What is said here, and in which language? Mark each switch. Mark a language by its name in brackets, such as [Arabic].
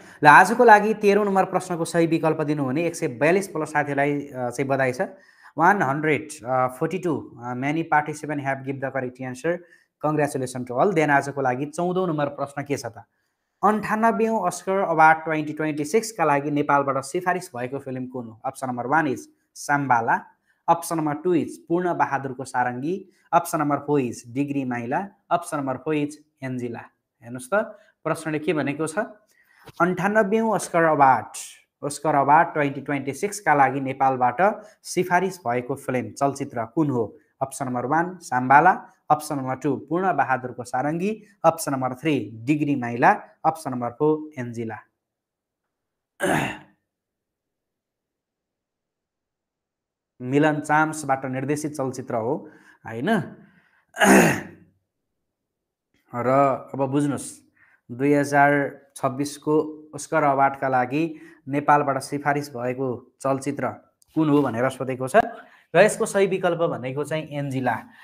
[Nepali] ल आजको लागि 13औं नम्बर प्रश्नको सही विकल्प दिनु हुने 142 प्लस साथीहरूलाई चाहिँ बधाई छ। [English] 142 many participant have give the correct answer, congratulation to all. [Nepali] Then आजको लागि 14औं नम्बर प्रश्न के छ त? 98औं अस्कर अवार्ड 2026 का लागि नेपालबाट सिफारिस भएको फिल्म कुन हो? [English] Option number 1 is Sambala, option number 2 is Purna बहादुरको Sarangi, option number 4 is degree Maila, option number 4 is Anjila. [Nepali] हेर्नुहोस् त प्रश्नले के भनेको छ? 98औं अस्कर अवार्ड 2026 का लागि नेपालबाट सिफारिस भएको फिल्म चलचित्र कुन हो? अप्सन नम्बर 1 साम्बाला, अप्सन नम्बर 2 पूर्ण बहादुरको सारङ्गी, अप्सन नम्बर 3 डिग्री माइला, अप्सन नम्बर 4 एन्जिला। मिलन चाम्सबाट निर्देशित चलचित्र हो हैन। र अब बुझ्नुस् 2026 को अस्कर अवार्डका लागि नेपालबाट सिफारिस भएको चलचित्र कुन हो भनेर सोधेको छ। र यसको सही विकल्प भनेको चाहिँ एन्जिला।